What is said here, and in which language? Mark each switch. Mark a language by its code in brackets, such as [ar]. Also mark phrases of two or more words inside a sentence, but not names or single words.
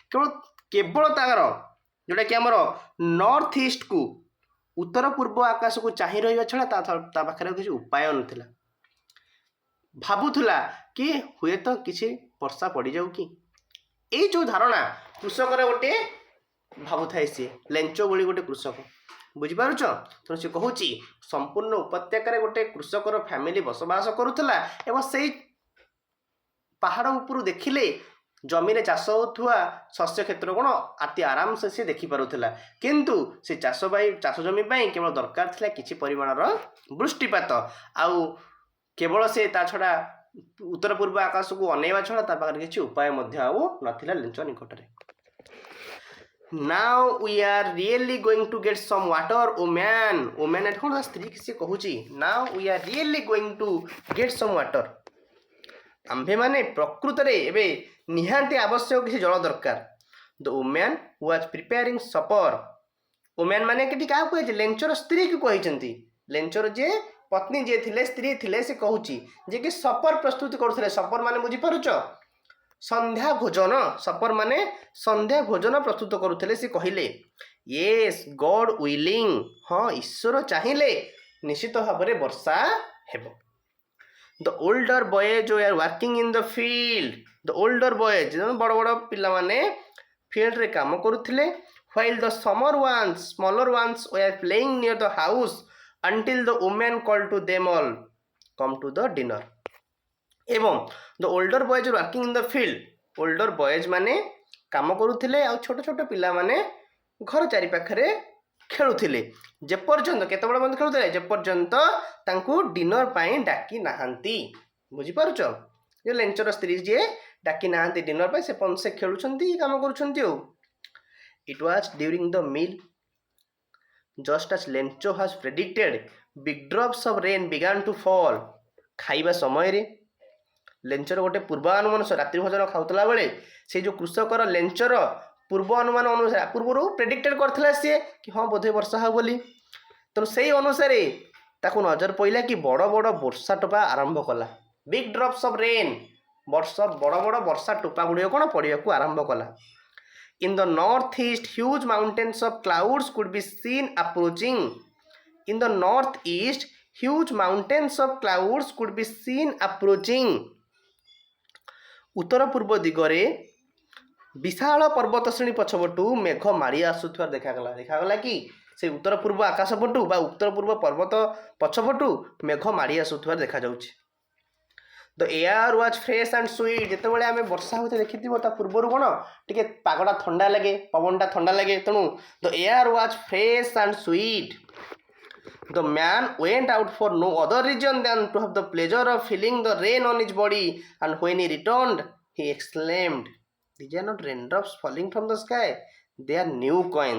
[or] केवल तागर जोटा कि हमर नॉर्थ ईस्ट को उत्तर पूर्व आकाश को चाह रहा छड़ा पाखे किसी उपाय नाला भावुला कि हुए तो किसी ବର୍ଷା ପଡ଼ିଯାଉ କି? ଏଇ ଯେଉଁ ଧାରଣା କୃଷକର ଗୋଟେ ଭାବୁଥାଏ, ସିଏ ଲେଞ୍ଚ ଭଳି ଗୋଟେ କୃଷକ, ବୁଝିପାରୁଛ? ତେଣୁ ସେ କହୁଛି ସମ୍ପୂର୍ଣ୍ଣ ଉପତ୍ୟକାରେ ଗୋଟେ କୃଷକର ଫ୍ୟାମିଲି ବସବାସ କରୁଥିଲା ଏବଂ ସେଇ ପାହାଡ଼ ଉପରୁ ଦେଖିଲେ ଜମିରେ ଚାଷ ହେଉଥିବା ଶସ୍ୟ କ୍ଷେତ୍ର କ'ଣ ଅତି ଆରାମସେ ସେ ଦେଖିପାରୁଥିଲା। କିନ୍ତୁ ସେ ଚାଷ ଜମି ପାଇଁ କେବଳ ଦରକାର ଥିଲା କିଛି ପରିମାଣର ବୃଷ୍ଟିପାତ, ଆଉ କେବଳ ସେ ତା ଛଡ଼ା ଉତ୍ତର ପୂର୍ବ ଆକାଶକୁ ଅନେଇବା ଛଡ଼ା ତା ପାଖରେ କିଛି ଉପାୟ ମଧ୍ୟ ଆଉ ନଥିଲା ଲେଞ୍ଚ ନିକଟରେ। [en] Now we are really going to get some water, oh man [or] ଏଠି କ'ଣ ସ୍ତ୍ରୀ ସେ କହୁଛି [en] now we are really going to get some water। [or] ଆମ୍ଭେମାନେ ପ୍ରକୃତରେ ଏବେ ନିହାତି ଆବଶ୍ୟକ କିଛି ଜଳ ଦରକାର। [en] The woman was preparing supper। [or] woman ମାନେ ଏଠି କାହାକୁ କହିଛି? ଲେଞ୍ଚର ସ୍ତ୍ରୀକୁ କହିଛନ୍ତି। ଲେଞ୍ଚର ଯେ ପତ୍ନୀ ଯିଏ ଥିଲେ, ସ୍ତ୍ରୀ ଥିଲେ, ସେ କହୁଛି ଯେ କି ସପର ପ୍ରସ୍ତୁତି କରୁଥିଲେ। ସପର ମାନେ ବୁଝିପାରୁଛ? ସନ୍ଧ୍ୟା ଭୋଜନ। ସପର ମାନେ ସନ୍ଧ୍ୟା ଭୋଜନ ପ୍ରସ୍ତୁତ କରୁଥିଲେ। ସେ କହିଲେ [en] yes God willing, [or] ହଁ ଈଶ୍ୱର ଚାହିଁଲେ ନିଶ୍ଚିତ ଭାବରେ ବର୍ଷା ହେବ। [en] The older boys were working in the field। The older boys, [or] ବଡ଼ ବଡ଼ ପିଲାମାନେ ଫିଲ୍ଡରେ କାମ କରୁଥିଲେ। [en] while the smaller ones were playing near the house until the woman called to them all come to the dinner। ଏବଂ the older boys were working in the field। older boys [or] ମାନେ କାମ କରୁଥିଲେ ଆଉ ଛୋଟ ଛୋଟ ପିଲାମାନେ ଘର ଚାରିପାଖରେ ଖେଳୁଥିଲେ। ଯେପର୍ଯ୍ୟନ୍ତ କେତେବେଳେ ମଧ୍ୟ ଖେଳୁଥିଲେ? ଯେପର୍ଯ୍ୟନ୍ତ ତାଙ୍କୁ ଡିନର ପାଇଁ ଡାକି ନାହାନ୍ତି। ବୁଝିପାରୁଛ? ଯେ ଲେଞ୍ଚର ସ୍ତ୍ରୀ ଯିଏ ଡାକି ନାହାନ୍ତି ଡିନର ପାଇଁ, ସେ ଖେଳୁଛନ୍ତି, କାମ କରୁଛନ୍ତି ଆଉ। [en] It was during the meal just as Lencho has predicted big drops of rain began to fall। [or] ଖାଇବା ସମୟରେ ଲେଞ୍ଚର ଗୋଟେ ପୂର୍ବାନୁମାନ, ରାତ୍ରି ଭୋଜନ ଖାଉଥିଲା ବେଳେ ସେ ଯେଉଁ କୃଷକର ଲେଞ୍ଚର ପୂର୍ବ ଅନୁମାନ ଅନୁସାରେ ପୂର୍ବରୁ ପ୍ରେଡିକ୍ଟେଡ୍ କରିଥିଲା ସିଏ କି ହଁ ବୋଧେ ବର୍ଷା ହେବ ବୋଲି। ତେଣୁ ସେଇ ଅନୁସାରେ ତାକୁ ନଜର ପଡ଼ିଲା କି ବଡ଼ ବଡ଼ ବର୍ଷା ଟୋପା ଆରମ୍ଭ କଲା। [en] big drops of rain, [or] ବଡ଼ ବଡ଼ ବର୍ଷା ଟୋପା ଗୁଡ଼ିକ କ'ଣ ପଡ଼ିବାକୁ ଆରମ୍ଭ କଲା। [en] In the northeast huge mountains of clouds could be seen approaching। In the northeast huge mountains of clouds could be seen approaching। [or] ଉତ୍ତର ପୂର୍ବ ଦିଗରେ ବିଶାଳ ପର୍ବତ ଶ୍ରେଣୀ ପଛପଟୁ ମେଘ ମାଡ଼ି ଆସୁଥିବାର ଦେଖାଗଲା କି ସେ ଉତ୍ତର ପୂର୍ବ ଆକାଶ ପଟୁ ବା ଉତ୍ତର ପୂର୍ବ ପର୍ବତ ପଛପଟୁ ମେଘ ମାଡ଼ି ଆସୁଥିବାର ଦେଖାଯାଉଛି। [en] The air was fresh and sweet। [or] ଯେତେବେଳେ ଆମେ ବର୍ଷା ହେଉଥିଲେ ଦେଖିଥିବ ତା ପୂର୍ବରୁ କ'ଣ ଟିକେ ପାଗଟା ଥଣ୍ଡା ଲାଗେ, ପବନଟା ଥଣ୍ଡା ଲାଗେ। [en] ତେଣୁ the air was fresh and sweet। The man went out for no other reason than to have the pleasure of feeling the rain on his body, and when he returned he exclaimed these are not raindrops falling from the sky, they are new coins।